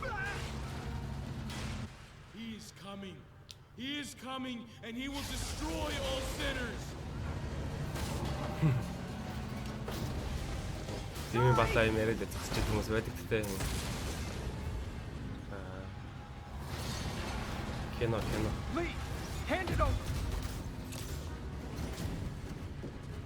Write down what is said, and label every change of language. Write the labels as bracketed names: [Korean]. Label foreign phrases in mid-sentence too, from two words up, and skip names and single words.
[English] He is coming. He is coming, and he will destroy all sinners. [Mongolian] Тийм батлаа юм яриад зогсож байгаа хүмүүс байдаг гэдэг. Кино. [English] Lee, hand it over.